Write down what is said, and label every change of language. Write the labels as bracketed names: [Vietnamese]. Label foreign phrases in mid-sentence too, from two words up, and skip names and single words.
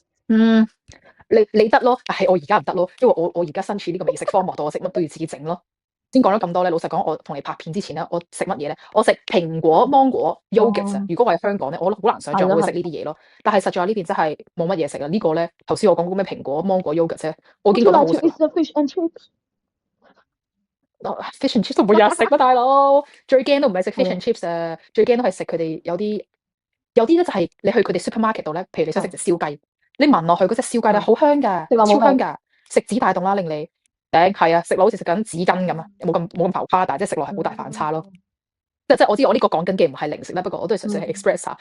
[Cantonese] 你得咯，但係我而家唔得咯，因為我而家身處呢個美食荒漠度，我食乜都要自己整咯。先講咗咁多咧，老實講，我同你拍片之前咧，我食乜嘢咧？我食蘋果、芒果、yogurt。如果我喺香港咧，我好難想象我會食呢啲嘢咯。但係實在呢邊真係冇乜嘢食啊！呢個咧，頭先我講嗰咩蘋果、芒果、yogurt 啫，我已經覺得好食。 [English] Fish and chips。Fish and chips [Cantonese] 都冇日食啊，大佬！最驚都唔係食 [English] fish and chips [Cantonese] 啊，最驚都係食佢哋有啲咧就係你去佢哋 supermarket 度咧，譬如你想食隻燒雞， 你聞落去嗰隻燒雞咧好香㗎，你話冇味超香㗎，食指大動啦，令你頂係啊，食落好似食緊紙巾咁啊，冇咁浮誇，但係即係食落係好大反差咯。即係我知我呢個講緊嘅唔係零食啦，不過我都係純粹係 express 下。